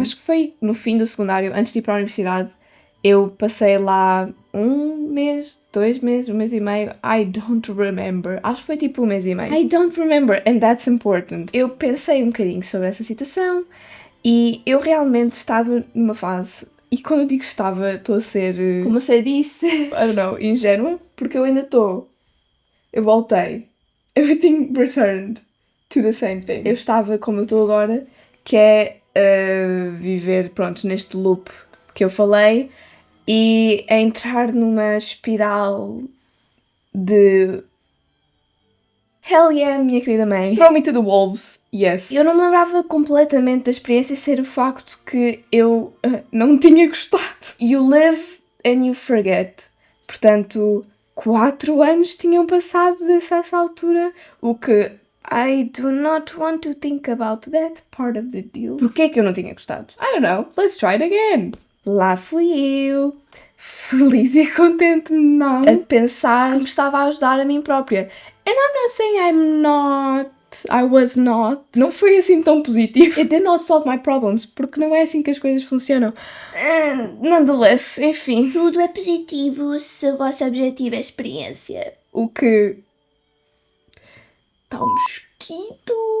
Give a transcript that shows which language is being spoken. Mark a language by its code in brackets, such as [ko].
[pt] Acho que foi no fim do secundário, antes de ir para a universidade, eu passei lá 1 mês, 2 meses, 1 mês e meio, [en] I don't remember. [pt] Acho que foi tipo 1 mês e meio. [en] I don't remember, and that's important. [pt] Eu pensei um bocadinho sobre essa situação e eu realmente estava numa fase, e quando eu digo estava, estou a ser, como você disse, [en] I don't know, [pt] ingênua, porque eu ainda estou. Eu voltei. [en] Everything returned to the same thing. [pt] Eu estava como eu estou agora, que é viver, pronto, neste loop que eu falei e a entrar numa espiral de [en] hell yeah, [pt] minha querida mãe. [en] Throw me to the wolves, yes. [pt] Eu não me lembrava completamente da experiência ser o facto que eu não tinha gostado. [en] You live and you forget. [pt] Portanto, 4 anos tinham passado desde essa altura, o que [en] I do not want to think about that part of the deal. [pt] Porquê que eu não tinha gostado? [en] I don't know, let's try it again. [pt] Lá fui eu, feliz e contente não, a pensar que me estava a ajudar a mim própria. [en] And I'm not saying I was not. [pt] Não foi assim tão positivo. [en] It did not solve my problems, [pt] porque não é assim que as coisas funcionam. [en] Nonetheless, [pt] enfim. Tudo é positivo se o vosso objetivo é a experiência. O que... Tá um mosquito.